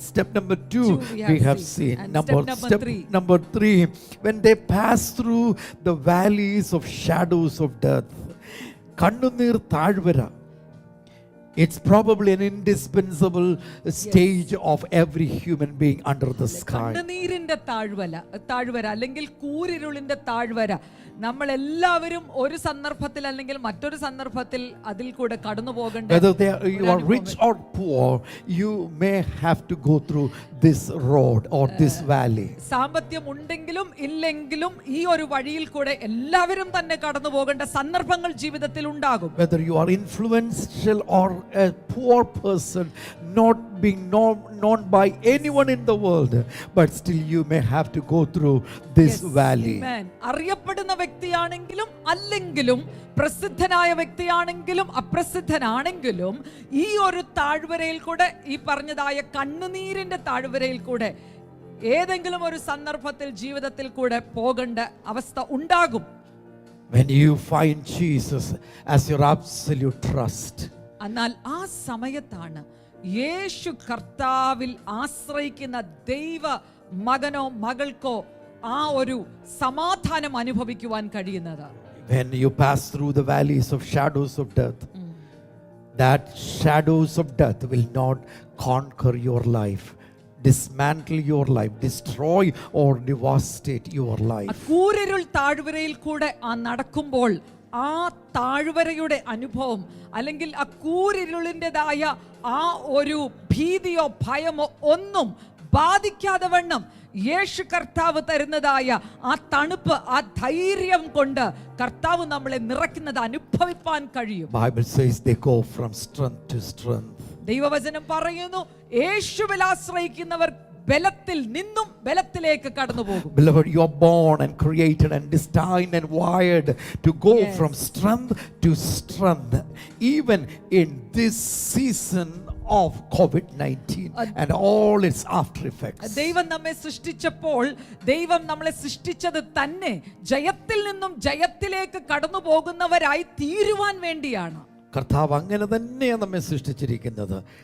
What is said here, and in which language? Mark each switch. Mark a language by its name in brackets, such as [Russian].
[English] Step number 2 we have seen. Step number 3, when they pass through the valleys of shadows of death. [Malayalam] കണ്ണുനീർ താഴ്വര, [English] It's probably an indispensable stage of every human being under the sky. [Malayalam] കണ്ണുനീരിന്റെ താഴ്വര അല്ലെങ്കിൽ കൂരിരുളിന്റെ താഴ്വര നമ്മൾ എല്ലാവരും ഒരു സന്ദർഭത്തിൽ അല്ലെങ്കിൽ മറ്റൊരു സന്ദർഭത്തിൽ അതിൽ കൂടെ കടന്നു പോകേണ്ട [English] Whether you are rich or poor, you may have to go through this road or this valley. [Malayalam] സാമ്പത്തികം ഉണ്ടെങ്കിലും ഇല്ലെങ്കിലും ഈ ഒരു വഴിയിൽ കൂടെ എല്ലാവരും തന്നെ കടന്നു പോകേണ്ട സന്ദർഭങ്ങൾ ജീവിതത്തിൽ ഉണ്ടാകും. [English] Whether you are influential or a poor person, not being known by anyone in the world, but still you may have to go through this valley. Amen. [Malayalam] അറിയപ്പെടുന്ന വ്യക്തിയാണെങ്കിലും അല്ലെങ്കിലും പ്രസിദ്ധനായ വ്യക്തിയാണെങ്കിലും അപ്രസിദ്ധനാണെങ്കിലും ഈ ഒരു താഴ്വരയിൽ കൂടെ ഈ പറഞ്ഞതായ കണ്ണുനീരിന്റെ താഴ്വരയിൽ കൂടെ ഏതെങ്കിലും ഒരു സന്ദർഭത്തിൽ ജീവിതത്തിൽ കൂടെ പോകേണ്ട അവസ്ഥ ഉണ്ടാകും. [English] When you find Jesus as your absolute trust. [Malayalam] എന്നാൽ ആ സമയത്താണ് യേശു കർത്താവിൽ ആശ്രയിക്കുന്ന ദൈവ മകനോ മകൾക്കോ ആ ഒരു സമാധാനം അനുഭവിക്കുവാൻ കഴിയുന്നത്. [English] When you pass through the valleys of shadows of death, that shadows of death will not conquer your life, dismantle your life, destroy or devastate your life. [Malayalam] കൂരിരുൾ താഴ്വരയിൽ കൂടെ ആ നടക്കുമ്പോൾ ആ താഴ്വരയുടെ അനുഭവം അല്ലെങ്കിൽ ആ കൂരിരുളിൻ്റെതായ ആ ഒരു ഭീതിയോ ഭയമോ ഒന്നും ബാധിക്കാതെ വണ്ണം യേശു കർത്താവ് തരുന്നതായ ആ തണുപ്പ്, ആ ധൈര്യം കൊണ്ട് കർത്താവ് നമ്മളെ നിറയ്ക്കുന്നത് അനുഭവിപ്പാൻ കഴിയും. [English] Bible says they go from strength to strength. [Malayalam] ദൈവവചനം പറയുന്നു യേശുവിൽ ആശ്രയിക്കുന്നവർ ബലത്തിൽ നിന്നും ബലത്തിലേക്ക് കടന്നു പോകും. [English] Beloved, you are born and created and destined and wired to go from strength to strength, even in this season of COVID-19 and all its after effects. [Malayalam] ദൈവം നമ്മെ സൃഷ്ടിച്ചപ്പോൾ ദൈവം നമ്മളെ സൃഷ്ടിച്ചത് തന്നെ ജയത്തിൽ നിന്നും ജയത്തിലേക്ക് കടന്നു പോകുന്നവരായി തീരുവാൻ വേണ്ടിയാണ്. കർത്താവ് അങ്ങനെ തന്നെയാണ് നമ്മെ സൃഷ്ടിച്ചിരിക്കുന്നത്.